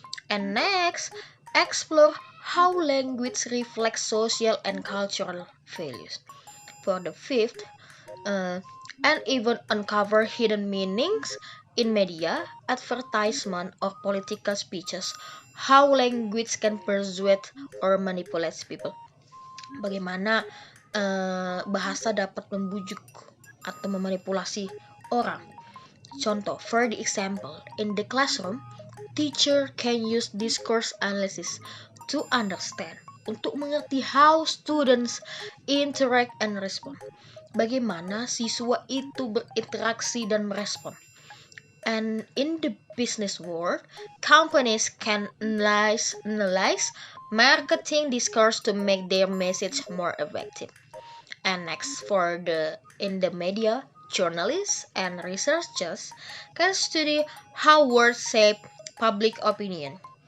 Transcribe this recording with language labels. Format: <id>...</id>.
<en>And next, explore how language reflects social and cultural values. For the fifth, uh, and even uncover hidden meanings in media, advertisement, or political speeches, how language can persuade or manipulate people.</en> <id>Bagaimana bahasa dapat membujuk atau memanipulasi orang. Contoh,</id> <en>for the example, in the classroom, teacher can use discourse analysis to understand,</en> <id>untuk mengerti</id> <en>how students interact and respond.</en> <id>Bagaimana siswa itu berinteraksi dan merespon.</id> <en>And in the business world, companies can analyze marketing discourse to make their message more effective. And next, for the in the media, journalists and researchers can study how words shape public opinion.</en>